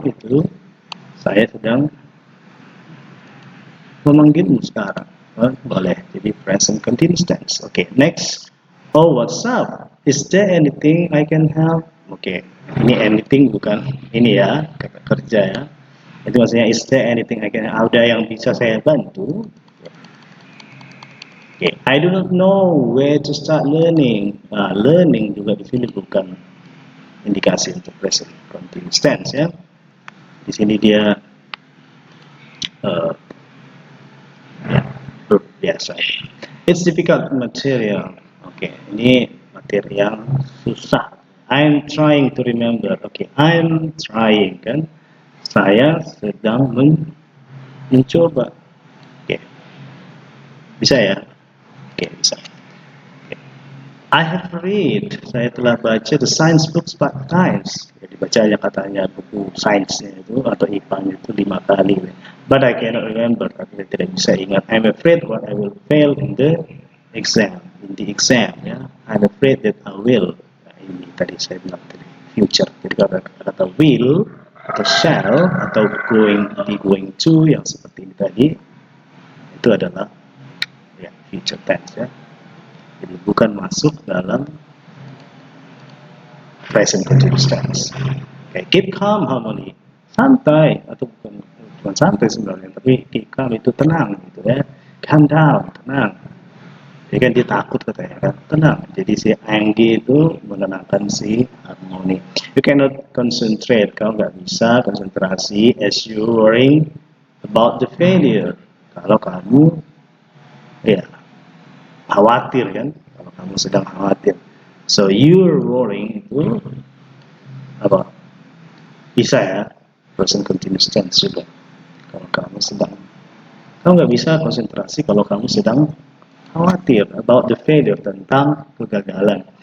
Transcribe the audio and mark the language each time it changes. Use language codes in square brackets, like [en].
[id] Itu saya sedang memanggilmu sekarang. Boleh. Jadi present continuous tense. [en] Oke, next. Oh, what's up? Is there anything I can help? [id] Oke, ini anything bukan ini ya, kata kerja ya. Itu maksudnya [en] is there anything I can help? [id] Ada yang bisa saya bantu? [en] Oke, I do not know where to start learning. [id] Nah, learning juga di sini bukan indikasi untuk present continuous tense ya. Di sini dia ya, verb biasa. [en] It's difficult material. [id] Oke, ini materi yang susah. [en] I'm trying to remember. Oke, I'm trying kan. [id] Saya sedang mencoba. Oke, bisa ya. Oke, bisa. Oke. [en] I have read. [id] Saya telah baca [en] the science books 5 times. [id] Jadi bacanya katanya buku sainsnya itu atau IPA itu 5 kali. [en] But I cannot remember. [id] Tapi saya tidak bisa ingat. [en] I'm afraid what I will fail in the exam. In the exam ya. I'm afraid that I will. Nah, ini tadi saya bilang tadi future. [id] Jadi kata will atau shall atau going to yang seperti ini tadi itu adalah ya, future tense ya. Jadi bukan masuk dalam present continuous tense. Kayak [en] keep calm [id] harmony, santai, atau bukan santai sebenarnya, tapi keep calm itu tenang gitu ya. [en] Calm down, [id] tenang. Jadi kan dia takut katanya kan, tenang. Jadi si Anggi itu menenangkan si harmoni. [en] You cannot concentrate, [id] kau nggak bisa konsentrasi [en] as you worrying about the failure. [id] Kalau kamu ya khawatir kan, kalau kamu sedang khawatir. [en] So you're worrying [id] itu apa? Bisa ya, present continuous tense juga. Kalau kamu sedang, kamu nggak bisa konsentrasi kalau kamu sedang khawatir [en] about the failure, [id] tentang kegagalan.